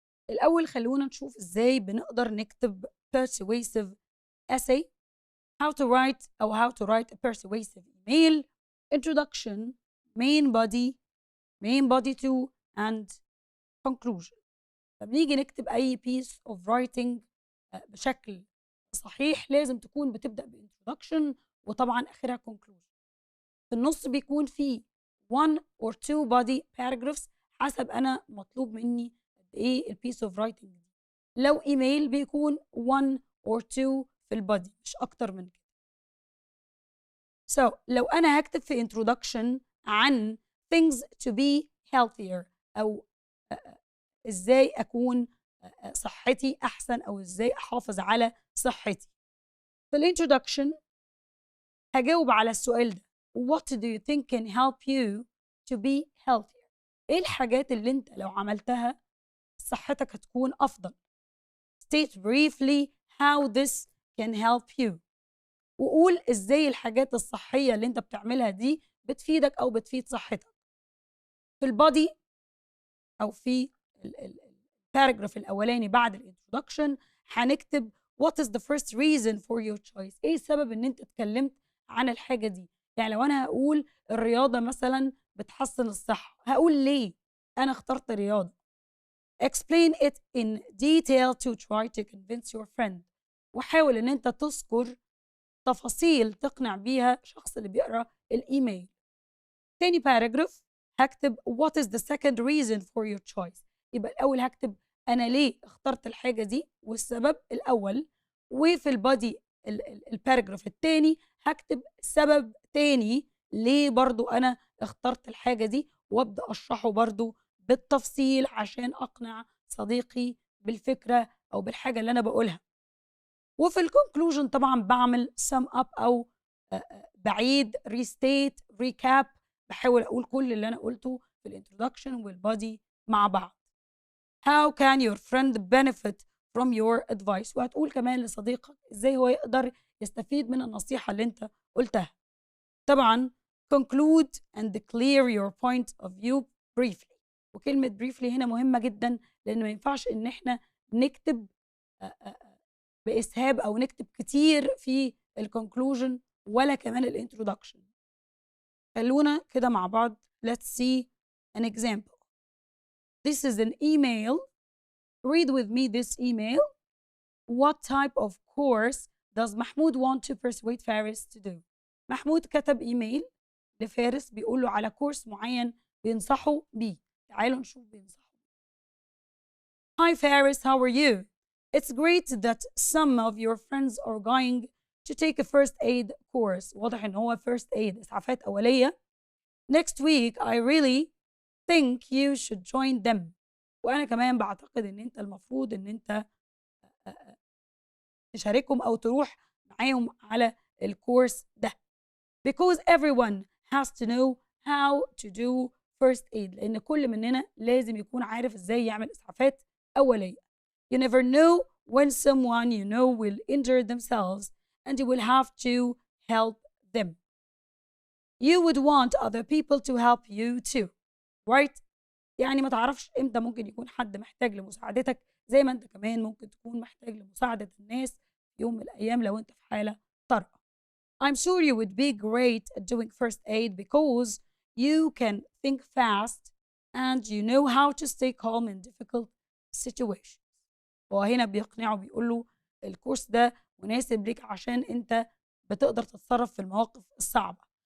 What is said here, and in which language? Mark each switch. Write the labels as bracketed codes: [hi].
[ar] الاول خلونا نشوف ازاي بنقدر نكتب [en] persuasive essay. How to write او how to write a persuasive email. Introduction, main body 2 and conclusion. [ar] فبنيجي نكتب اي [en] piece of writing [ar] بشكل صحيح لازم تكون بتبدأ ب introduction وطبعا اخرها conclusion. في النص بيكون في [en] 1 or 2 body paragraphs [ar] حسب انا مطلوب مني قد ايه البيس اوف رايتنج دي. لو ايميل بيكون [en] 1 or 2 [ar] في البادي مش اكتر من كده. So لو انا هكتب في introduction عن [en] things to be healthier [ar] او ازاي اكون صحتي احسن او ازاي احافظ على صحتي، في الانترودكشن هجاوب على السؤال ده. [en] What do you think can help you to be healthier؟ [ar] ايه الحاجات اللي انت لو عملتها صحتك هتكون افضل؟ [en] State briefly how this can help you. [ar] وقول ازاي الحاجات الصحية اللي انت بتعملها دي بتفيدك او بتفيد صحتك. في البادي او في الباراجراف الاولاني بعد الانترودكشن هنكتب [en] what is the first reason for your choice. [ar] ايه السبب ان انت اتكلمت عن الحاجة دي؟ يعني لو انا هقول الرياضة مثلا بتحسن الصحة، هقول ليه انا اخترت الرياضة. [en] Explain it in detail to try to convince your friend. [ar] وحاول ان انت تذكر تفاصيل تقنع بيها الشخص اللي بيقرأ الايميل. تاني باراجراف هكتب [en] what is the second reason for your choice. [ar] يبقى الاول هكتب انا ليه اخترت الحاجة دي والسبب الاول، وفي البادي الباراجراف التاني هكتب سبب تاني ليه برضو انا اخترت الحاجة دي، وابدأ اشرحه برضو بالتفصيل عشان اقنع صديقي بالفكرة او بالحاجة اللي انا بقولها. وفي الكونكلوجن طبعا بعمل [en] sum up [ar] او بعيد [en] restate recap، [ar] بحاول اقول كل اللي انا قلته في الانترودكشن والبادي مع بعض. [en] How can your friend benefit from your advice؟ [ar] وهتقول كمان لصديقك ازاي هو يقدر يستفيد من النصيحة اللي انت قلتها. [en] طبعا conclude and clear your point of view briefly. [ar] وكلمة briefly هنا مهمة جدا لأن ما ينفعش إن احنا نكتب بإسهاب أو نكتب كتير في الكونكلوجن ولا كمان الانترودكشن. خلونا كده مع بعض. [en] Let's see an example. This is an email. Read with me this email. What type of course does Mahmoud want to persuade Faris to do؟ [ar] محمود كتب إيميل لفارس بيقول له على كورس معين بينصحه بيه. تعالوا نشوف بينصحه. [en] Hi Faris, how are you? It's great that some of your friends are going to take a first aid course. [ar] واضح إن هو [en] first aid [ar] إسعافات أولية. [en] Next week I really think you should join them. [ar] وأنا كمان بعتقد إن أنت المفروض إن أنت تشاركهم أو تروح معاهم على الكورس ده. [en] Because everyone has to know how to do first aid. [ar] لأن كل مننا لازم يكون عارف إزاي يعمل إسعافات أولية. [en] You never know when someone you know will injure themselves and you will have to help them. You would want other people to help you too, right? [ar] يعني ما تعرفش إمتى ممكن يكون حد محتاج لمساعدتك زي ما أنت كمان ممكن تكون محتاج لمساعدة الناس في يوم من الأيام لو أنت في حالة طارئة. [en] I'm sure you would be great at doing first aid because you can think fast and you know how to stay calm in difficult situations. [ar] وهنا بيقنعه بيقول له الكورس ده مناسب ليك عشان انت بتقدر تتصرف في المواقف الصعبة.